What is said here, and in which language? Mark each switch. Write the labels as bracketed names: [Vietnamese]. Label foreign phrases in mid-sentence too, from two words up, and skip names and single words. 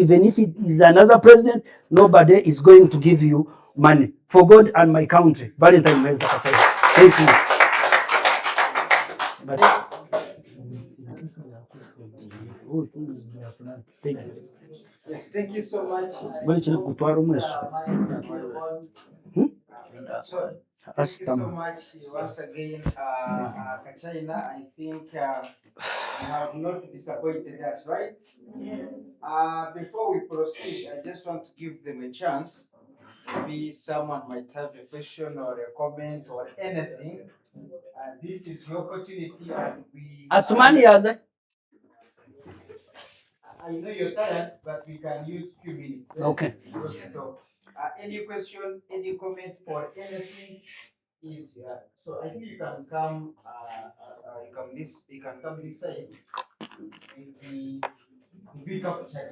[English] Even if it is another president, nobody is going to give you money. For God and my country. Valentine Muhereza Valentine. Thank you. But, thank you. Yes, thank you so much. [Nyankole] Bali china kutwara umweso. [English] Thank you so much once again, Kachaina. I think you have not disappointed us, right? Yes. Before we proceed, I just want to give them a chance. Maybe someone might have a question or a comment or anything. This is your opportunity, and we. [Ganda] Asumani yaza. [English] I know you're tired, but we can use few minutes. Okay. Any question, any comment, or anything is so I think you can come. You can come this side. Big up check.